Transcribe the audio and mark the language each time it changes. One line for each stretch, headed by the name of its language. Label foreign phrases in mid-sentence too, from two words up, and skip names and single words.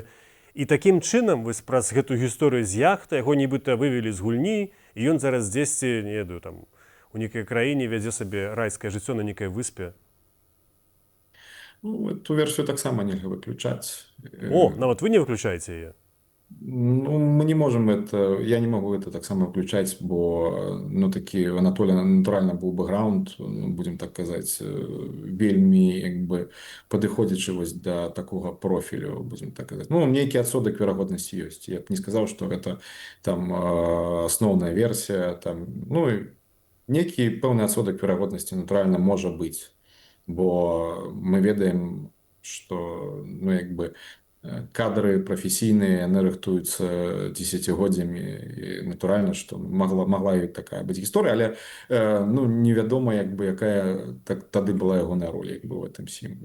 Belarusian: І такім чынам, вось праз гэтую гісторыю з яхты, яго нібыта вывелі з гульні, і ён зараз дзесьці, не ведаю, там, у нейкай краіне вядзе сабе райскае жыццё на нейкай выспе. Ну, эту версію таксама нельга выключаць. О, нават вы не выключаеце яе. Ну,
Russian: мы не можем это, я не могу это так само включать,
Belarusian: бо, ну, такі Анатолій натуральна був бэкграунд, ну, будем так казаць, вельмі, як бы, падыходзячы вось да такога профілю, будем так казаць. Ну, нейкі адсотак верагоднасці ёсць. Я б не сказаў, што гэта там асноўная версія, там, ну, нейкі пэўны адсотак верагоднасці натуральна можа быць, бо мы ведаем, што, ну, як бы, кадры прафесійныя, яны рыхтуюцца дзесяцігоддзямі, і натуральна, што магла і такая быць гісторыя, але ну, невядома, як бы, якая тады была ягоная роля, як бы, в гэтым сім.